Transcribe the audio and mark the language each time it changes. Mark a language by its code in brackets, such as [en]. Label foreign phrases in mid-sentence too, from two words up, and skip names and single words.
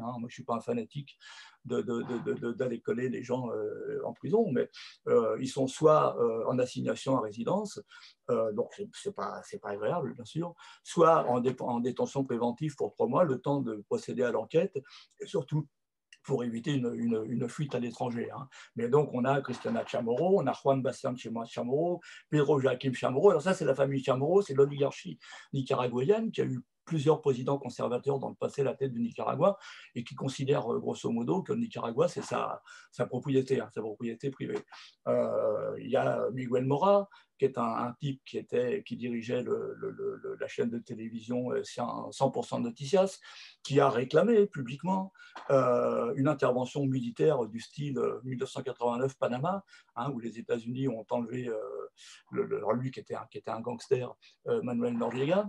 [fr] Moi, je ne suis pas un fanatique d'aller coller les gens en prison, mais ils sont soit en assignation à résidence, donc c'est pas agréable, bien sûr, soit en détention préventive pour 3 mois, le temps de procéder à l'enquête, et surtout pour éviter une fuite à l'étranger. Hein. Mais donc, on a Cristina Chamorro, on a Juan Bastián Chamorro, Pedro Joaquim Chamorro. Alors ça, c'est la famille Chamorro, c'est l'oligarchie nicaraguayenne qui a eu plusieurs présidents conservateurs dans le passé à la tête du Nicaragua et qui considèrent grosso modo que le Nicaragua, c'est sa propriété, hein, sa propriété privée. Il y a Miguel Mora, qui est un type qui dirigeait la chaîne de télévision 100% Noticias, qui a réclamé publiquement une intervention militaire du style 1989 Panama, hein, où les États-Unis ont enlevé lui qui était un gangster, Manuel Noriega.